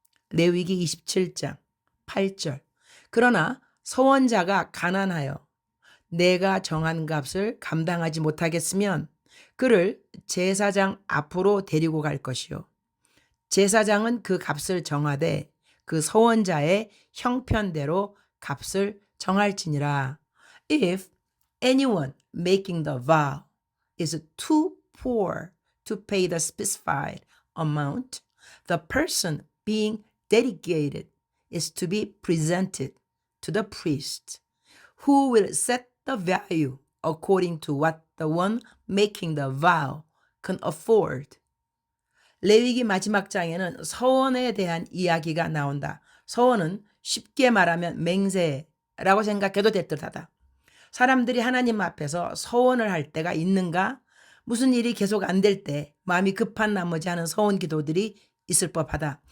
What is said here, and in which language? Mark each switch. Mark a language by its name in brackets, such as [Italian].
[Korean] 레위기 27장 8절. 그러나 서원자가 가난하여 내가 정한 값을 감당하지 못하겠으면 그를 제사장 앞으로 데리고 갈 것이요. 제사장은 그 값을 정하되 그 서원자의 형편대로 값을 정할지니라. [English] If anyone making the vow is too poor to pay the specified amount, the person being dedicated is to be presented to the priest, who will set the value according to what the one making the vow can afford. [Korean] 레위기 마지막 장에는 서원에 대한 이야기가 나온다. 서원은 쉽게 말하면 맹세라고 생각해도 될 듯하다. 사람들이 하나님 앞에서 서원을 할 때가 있는가? 무슨 일이 계속 안 될 때 마음이 급한 나머지 하는 서원 기도들이 있을 법하다.